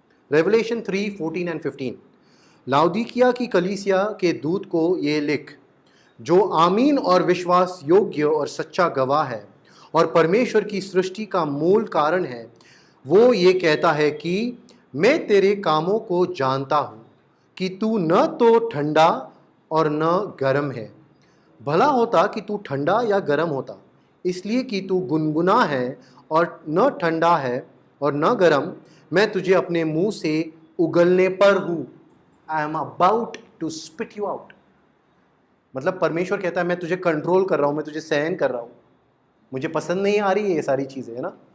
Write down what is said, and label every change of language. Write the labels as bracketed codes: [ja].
[hi] Revelation 3, 14 and 15. लाउदीकिया की कलीसिया के दूत को ये लिख, जो आमीन और विश्वास योग्य और सच्चा गवाह है और परमेश्वर की सृष्टि का मूल कारण है, वो ये कहता है कि मैं तेरे कामों को जानता हूँ कि तू न तो ठंडा और न गर्म है. भला होता कि तू ठंडा या गर्म होता. इसलिए कि तू गुनगुना है और न ठंडा है और न गर्म, मैं तुझे अपने मुंह से उगलने पर हूँ. [en] I am about to spit you out. [hi] मतलब परमेश्वर कहता है मैं तुझे कंट्रोल कर रहा हूँ, मैं तुझे सहन कर रहा हूँ, मुझे पसंद नहीं आ रही है ये सारी चीज़ें, है ना.